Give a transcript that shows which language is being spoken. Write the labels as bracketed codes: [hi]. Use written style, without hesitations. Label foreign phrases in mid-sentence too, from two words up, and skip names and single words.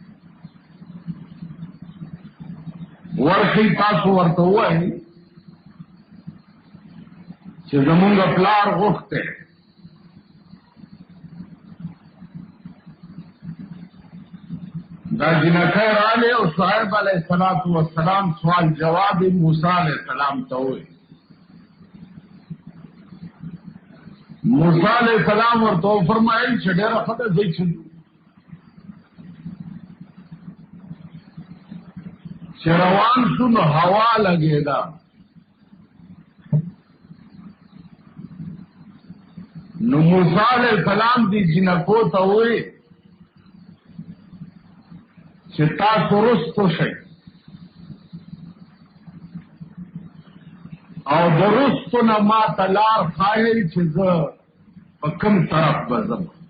[ps] ورخی تاسو ورته ووایي چې زمونږ پلار غوښتی دا جنکی رالی او شعیب [ar] علیہ السلام [ps] سوال جواب موسیٰ [ar] علیہ السلام [ps] ته ووایي. موسیٰ [ar] علیہ السلام [ps] ورته وفرمایل چې ډېره ښه ده ځئ چې روان شو نو هوا لګېده، نو موسیٰ [ar] علیہ السلام [ps] دی جنکو ته ووایي چې تاسو رستو شئ او د رستو نه ما ته لار ښایئ چې زه په کوم طرف به ځم.